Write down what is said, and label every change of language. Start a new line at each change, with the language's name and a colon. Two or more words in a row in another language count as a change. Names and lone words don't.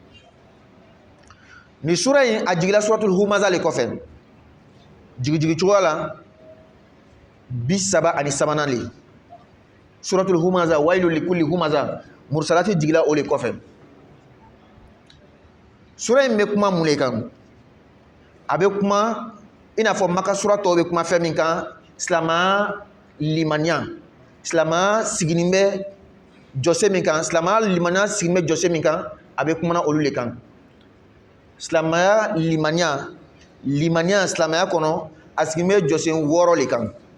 Bambara: ni sura in a jigila suratul humaza le kɔfɛ jigijigi cogoya la 33 le suratul humaza
Arabic: ويل لكل همزة
Bambara: mursalati jigila o le kɔfɛ sura in bɛ kuma mun le kan a bɛ kuma i n'a fɔ maka sura tɔw bɛ kuma fɛn min kan silamaya limaniya silamaya siginin bɛ jɔse min kan silamaya limaniya siginin bɛ jɔse min kan a bɛ kuma olu le kan silamaya limaniya silamaya kɔnɔ a siginin bɛ jɔsen 6 le kan